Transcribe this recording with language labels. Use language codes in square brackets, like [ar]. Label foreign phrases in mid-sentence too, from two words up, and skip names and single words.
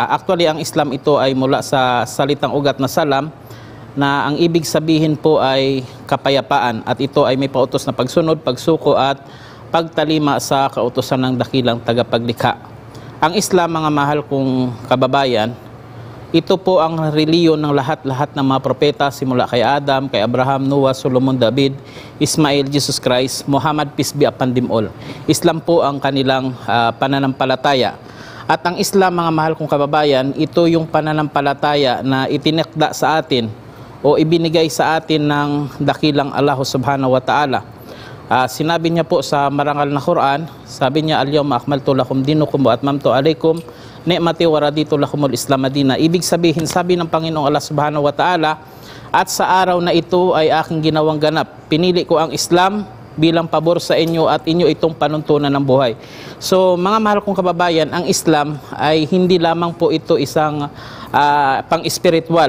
[tl] Actually, ang Islam ito ay mula sa salitang ugat na salam, na ang ibig sabihin po ay kapayapaan, at ito ay may pautos na pagsunod, pagsuko at pagtalima sa kautusan ng dakilang tagapaglikha. Ang Islam, mga mahal kong kababayan, ito po ang reliyon ng lahat-lahat ng mga propeta, simula kay Adam, kay Abraham, Noah, Solomon, David, [en] Ismail, Jesus Christ, Muhammad, peace be upon them all. [tl] Islam po ang kanilang pananampalataya. At ang Islam, mga mahal kong kababayan, ito yung pananampalataya na itinakda sa atin o ibinigay sa atin ng dakilang Allah [ar] سبحانه وتعالى. [tl] Sinabi niya po sa marangal na Quran, sabi niya, [ar] اليوم أكملت لكم دينكم وأتممت عليكم نعمتي ورضيت لكم الإسلام دينا. [tl] Ibig sabihin, sabi ng Panginoong Allah [ar] سبحانه وتعالى, [tl] at sa araw na ito ay aking ginawang ganap. Pinili ko ang Islam bilang pabor sa inyo at inyo itong panuntunan ng buhay. So, mga mahal kong kababayan, ang Islam ay hindi lamang po ito isang pang-spiritual.